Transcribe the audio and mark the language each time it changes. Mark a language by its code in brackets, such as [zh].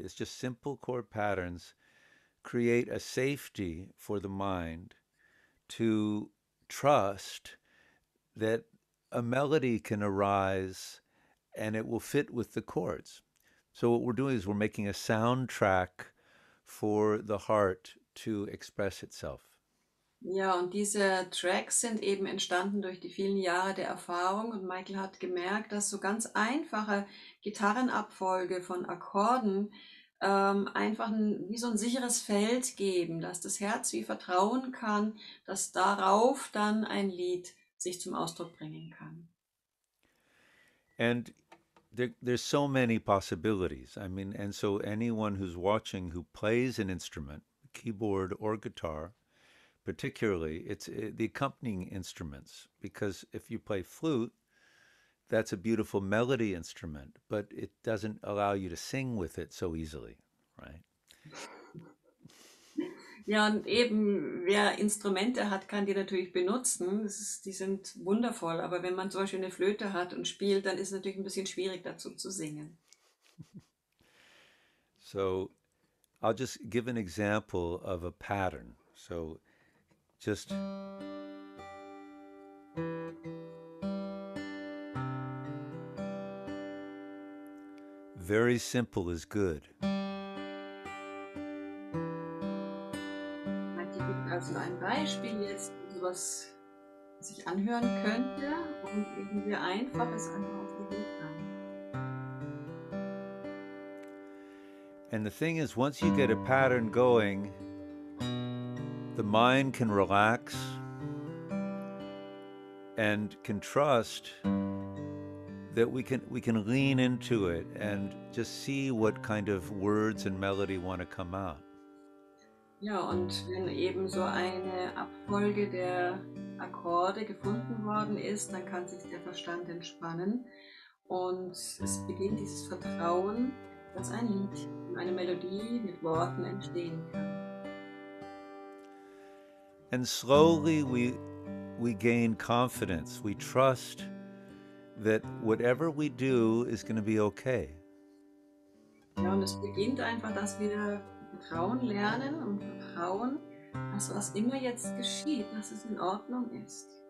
[en] It's just simple chord patterns create a safety for the mind to trust that a melody can arise and it will fit with the chords. So what we're doing is we're making a soundtrack for the heart to express itself. [de] Ja, und diese Tracks sind eben entstanden durch die vielen Jahre der Erfahrung und Michael hat gemerkt, dass so ganz einfache Gitarrenabfolge von Akkorden einfach wie so ein sicheres Feld geben, dass das Herz wie vertrauen kann, dass darauf dann ein Lied sich zum Ausdruck bringen kann. [en] And there's so many possibilities. I mean, and so anyone who's watching who plays an instrument, keyboard or guitar, particularly, it's the accompanying instruments. Because if you play flute, that's a beautiful melody instrument, but it doesn't allow you to sing with it so easily, right? [de] Ja, und eben, wer Instrumente hat, kann die natürlich benutzen. Die sind wundervoll, aber wenn man zum Beispiel eine Flöte hat und spielt, dann ist es natürlich ein bisschen schwierig dazu zu singen. [en] So I'll just give an example of a pattern. So just very simple is good. [de] Michael gibt also ein Beispiel jetzt, was sich anhören könnte und eben wie einfach es einfach auch gehen kann. [en] And the thing is, once you get a pattern going, the mind can relax and can trust that we can lean into it and just see what kind of words and melody want to come out. [de] Ja, und wenn eben so eine Abfolge der Akkorde gefunden worden ist, dann kann sich der Verstand entspannen und es beginnt dieses Vertrauen, dass ein Lied und eine Melodie mit Worten entstehen kann. [en] And slowly we gain confidence. We trust that whatever we do is going to be okay. [de] Ja, und es beginnt einfach, dass wir Vertrauen lernen und vertrauen, dass was immer jetzt geschieht, dass es in Ordnung ist.